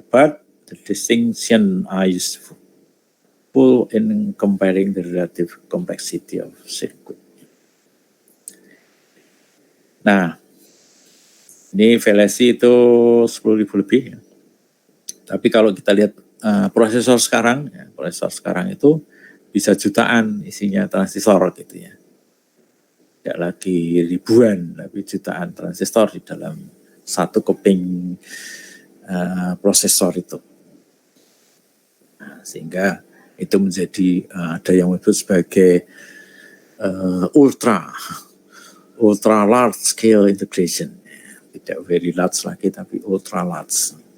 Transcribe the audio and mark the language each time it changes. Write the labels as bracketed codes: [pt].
[en] But the distinction are useful in comparing the relative complexity of circuit. [id] Nah, ini VLSI itu 10.000 lebih, ya. Tapi kalau kita lihat prosesor sekarang, ya, prosesor sekarang itu bisa jutaan isinya transistor gitu, ya. Tidak lagi ribuan, tapi jutaan transistor di dalam satu keping prosesor itu. Nah, sehingga itu menjadi ada yang disebut sebagai ultra large scale integration. Tidak very large lagi, tapi ultra large.